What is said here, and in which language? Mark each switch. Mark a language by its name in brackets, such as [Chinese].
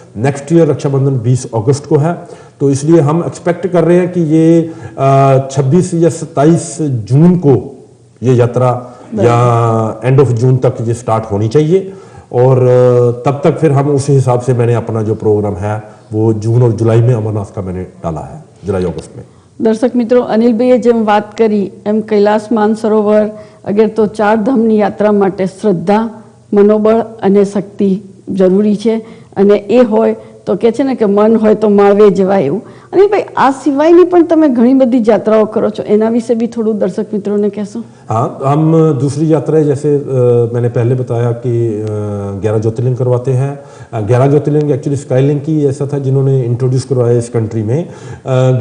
[Hindi] Next year Rakshabandhan 20 अगस्त को है, तो इसलिए हम एक्सपेक्ट कर रहे हैं कि ये 26 या 27 जून को ये यात्रा या एंड ऑफ जून तक ये स्टार्ट होनी चाहिए, और तब तक फिर हम उस हिसाब से मैंने अपना जो प्रोग्राम है वो जून और जुलाई में अमरनाथ का मैंने डाला है, जुलाई अगस्त में। [Gujarati] દર્શક મિત્રો, અનિલભાઈએ જેમ વાત કરી એમ કૈલાસ માનસરોવર અગર તો ચાર ધામની યાત્રા માટે શ્રદ્ધા, મનોબળ અને શક્તિ જરૂરી છે, અને એ હોય તો કે છે ને કે મન હોય તો માળવે જવાય એવું। અનિલભાઈ, આ સિવાયની પણ તમે ઘણી બધી यात्राओं करो છો, એના विषय भी थोड़ा दर्शक मित्रों ने कहो। [Hindi] हाँ, हम दूसरी यात्राएं जैसे मैंने पहले बताया कि 11 ज्योतिर्लिंग करवाते हैं। 11 ज्योतिर्लिंग एक्चुअली स्काईलिंक ही ऐसा था जिन्होंने इंट्रोड्यूस करवाया इस कंट्री में।